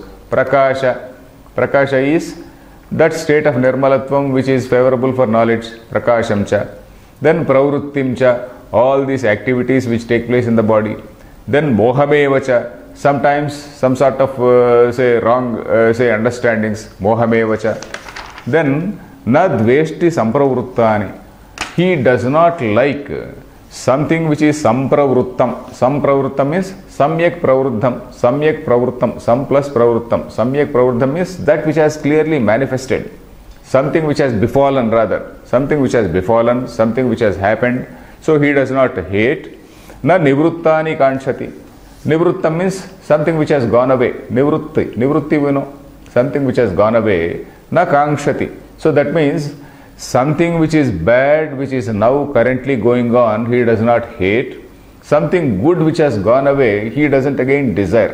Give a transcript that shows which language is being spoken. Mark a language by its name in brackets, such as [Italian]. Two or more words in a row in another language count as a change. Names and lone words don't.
[English] Prakasha is that state of nirmalatvam which is favorable for knowledge, [Sanskrit] prakasham cha. Then pravrittim cha, [English] all these activities which take place in the body. [Sanskrit] Then mohameva cha, [English] sometimes some sort of wrong understandings, [Sanskrit] mohameva cha. Then na dveshti sampravruttani. [English] He does not like something which is sampravrittam. [Sanskrit] Sampravrittam means samyak pravruddham. Samyak pravrittam. [English] Sam plus pravrittam. [Sanskrit] Samyak pravruddham [English] is that which has clearly manifested. Something which has befallen rather. Something which has befallen, something which has happened, So he does not hate. [Sanskrit] Na nivruttani kanshati. [English] Nivrutta means something which has gone away. Nivrutti we know. Something which has gone away. [Sanskrit] Na kankshati. [English] So that means something which is bad, which is now currently going on, he does not hate. Something good which has gone away, he doesn't again desire.